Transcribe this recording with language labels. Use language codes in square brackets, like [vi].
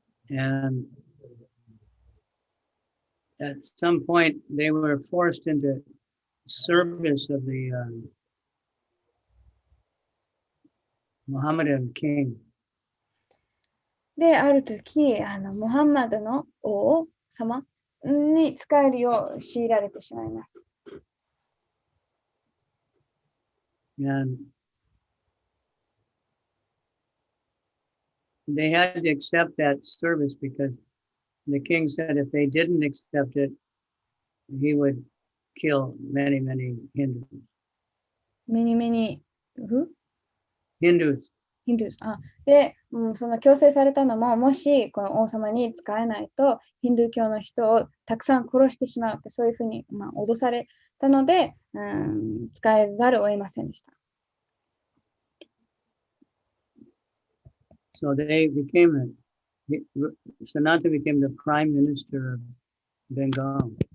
[en] And at some point, they were forced into service of the Mohammedan king. [ja] で、ある時、モハンマドの王様に使えるよう強いられてしまいます。 [en] And they had to accept that service because the king said if they didn't accept it, he would kill many, many Hindus. メニメニ、 Hindus. ヒンドゥース。 [ja] で、その強制されたのも、もしこの王様に使えないと、ヒンドゥー教の人をたくさん殺してしまうって、そういうふうに、脅されたので、使えざるを得ませんでした。 [en] So they became Sanatana became the prime minister of Bengal.